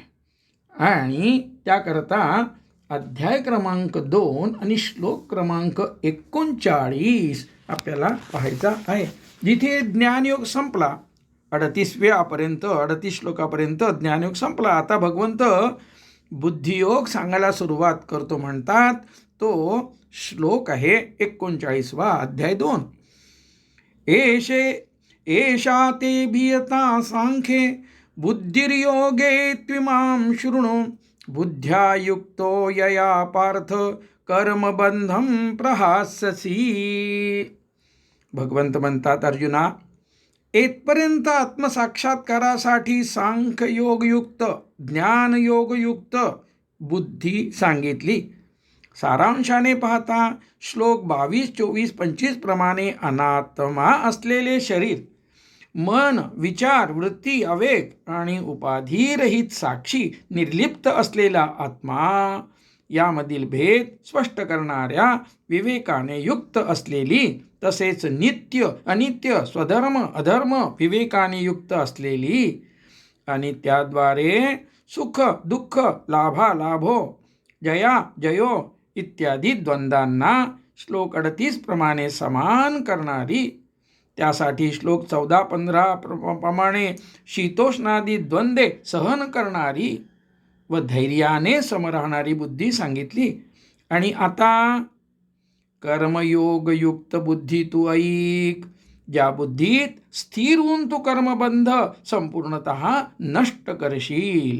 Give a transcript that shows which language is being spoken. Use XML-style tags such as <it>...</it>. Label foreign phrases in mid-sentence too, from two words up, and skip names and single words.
<mr>आणि त्याकरता अध्याय क्रमांक 2 आणि श्लोक क्रमांक 39 आपल्याला पाहायचा आहे. जिथे ज्ञानयोग संपला 38 श्लोकापर्यंत ज्ञानयोग संपला. आता भगवंत बुद्धियोग सांगायला सुरुवात करतो. म्हणतात तो श्लोक आहे 39वा अध्याय 2.</mr> <sa>एषा ते भियता सांख्ये बुद्धिर्योगे त्विमां शृणु, बुद्ध्या युक्तो यया पार्थ कर्मबंधम प्रहास्यसी.</sa> <mr>भगवंत म्हणतात, अर्जुना, येथपर्यंत आत्मसाक्षात्कारासाठी सांख्ययोगयुक्त ज्ञानयोगयुक्त बुद्धी सांगितली. सारांशाने पाहता श्लोक 22, 24, 25 प्रमाणे अनात्मा असलेले शरीर, मन, विचार, वृत्ती, आवेग आणि उपाधिरहित साक्षी निर्लिप्त असलेला आत्मा यामधील भेद स्पष्ट करणाऱ्या विवेकाने युक्त असलेली, तसेच नित्य अनित्य स्वधर्म अधर्म विवेकाने युक्त असलेली आणि त्याद्वारे सुख दुःख</mr> <sa>लाभालाभो जया जयो</sa> <mr>इत्यादी द्वंद्वांना श्लोक 38 प्रमाणे समान करणारी, त्यासाठी श्लोक 14-15 प्रमाणे शीतोष्णादी द्वंद्वे सहन करणारी व धैर्याने सम राहणारी बुद्धी सांगितली. आणि आता कर्मयोगयुक्त बुद्धी तू ऐक, ज्या बुद्धीत स्थिर होऊन तू कर्मबंध संपूर्णतः नष्ट करशील.</mr>